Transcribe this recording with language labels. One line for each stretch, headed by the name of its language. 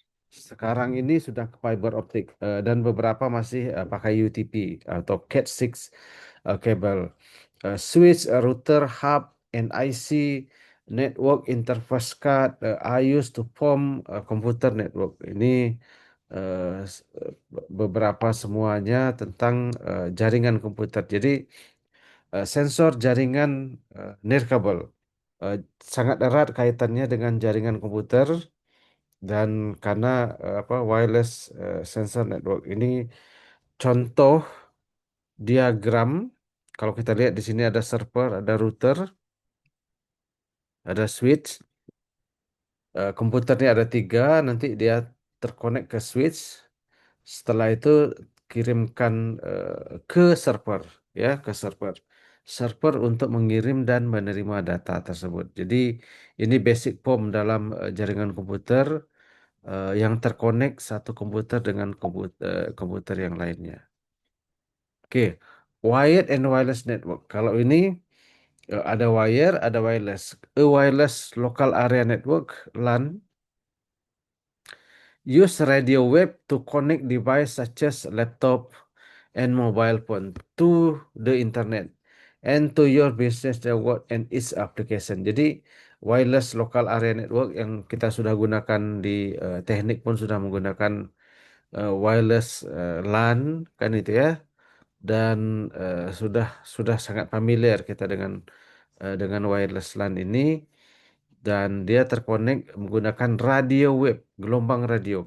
Indonesian: Sekarang ini sudah ke fiber optik dan beberapa masih pakai UTP atau Cat6 cable.
English: Switch, router, hub, NIC, network interface card are used to form computer network.
Indonesian: Ini beberapa semuanya tentang jaringan komputer. Jadi sensor jaringan nirkabel eh, sangat erat kaitannya dengan jaringan komputer dan karena wireless sensor network ini contoh diagram. Kalau kita lihat di sini ada server, ada router, ada switch. Komputernya ada tiga, nanti dia terkonek ke switch. Setelah itu kirimkan ke server, ya ke server. Server untuk mengirim dan menerima data tersebut. Jadi ini basic form dalam jaringan komputer yang terkonek satu komputer dengan komputer yang lainnya.
English: Oke, wired and wireless network.
Indonesian: Kalau ini ada wire, ada wireless.
English: A wireless local area network (LAN) use radio wave to connect device such as laptop and mobile phone to the internet and to your business network and its application.
Indonesian: Jadi wireless local area network yang kita sudah gunakan di teknik pun sudah menggunakan wireless LAN kan itu ya, dan sudah sangat familiar kita dengan wireless LAN ini, dan dia terkonek menggunakan radio wave, gelombang radio.